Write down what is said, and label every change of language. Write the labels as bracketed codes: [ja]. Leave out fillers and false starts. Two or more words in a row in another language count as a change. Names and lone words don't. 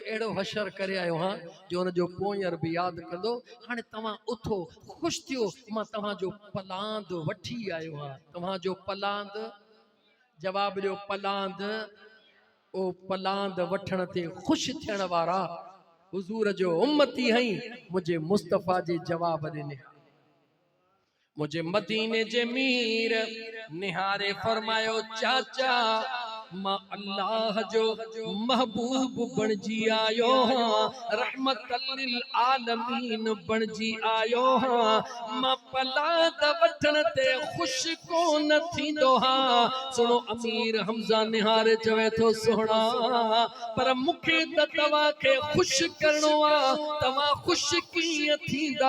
[sd] एड़ो हशर करे आयो हां जो उन जो पोयर भी याद कंदो हाणे तव्हां उथो खुश थियो मां तव्हां जो पलांद वठी आयो हां तव्हां जो पलांद जवाब ॾियो पलांद ओ पलांद वठण ते खुश थियण वारा हुजूर जो उम्मती हई मुझे मुस्तफा जे जवाब ॾिने मुझे मदीने जे मीर निहारे फरमायो चाचा मां अल्लाह जो महबूब बणजी आयो हां, [ar] رحمة للعالمين [sd] बणजी आयो हां। मां पलाद वठण ते खुश कोन थींदो हां। सुनो अमीर हमज़ा निहारे चवे थो सोहणा, पर मूंखे त तव्हां खे खुश करणो आ, तव्हां खुश कीअं थींदा?